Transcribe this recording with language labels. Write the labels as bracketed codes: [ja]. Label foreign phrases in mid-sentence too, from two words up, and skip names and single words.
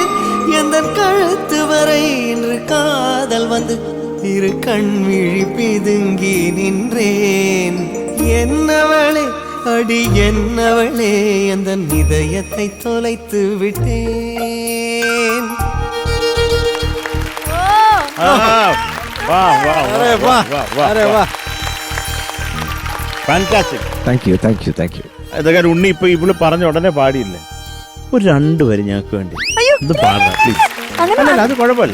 [ta] எந்த கழுத்து வரை இன்று காதல் வந்து இரு கண்விழி பிதுங்கி நின்றேன். என்னவளே அடி என்னவளே அந்த இதயத்தை தொலைத்து விட்டேன். [ml] ഇതൊക്കെ ഉണ്ണി ഇപ്പൊ ഇവള് പറഞ്ഞ ഉടനെ പാടിയില്ലേ? ഒരു രണ്ടുപേരും ഞങ്ങൾക്ക് വേണ്ടി ഇത് പാടാം പ്ലീസ്. അല്ല അത് കുഴപ്പമില്ല.